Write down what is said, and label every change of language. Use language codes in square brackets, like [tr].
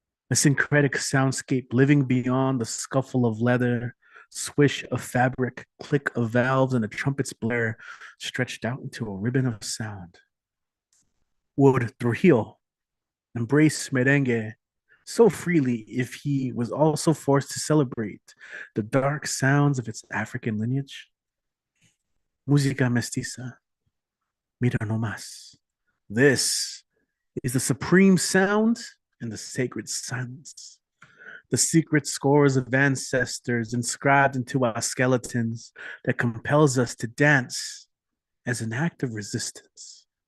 [en] A syncretic soundscape living beyond the scuffle of leather, swish of fabric, click of valves, and a trumpet's blare stretched out into a ribbon of sound. Would Trujillo embrace merengue so freely if he was also forced to celebrate the dark sounds of its African lineage? [es] Música mestiza, mira no más. [en] This is the supreme sound and the sacred silence. The secret scores of ancestors inscribed into our skeletons that compels us to dance as an act of resistance.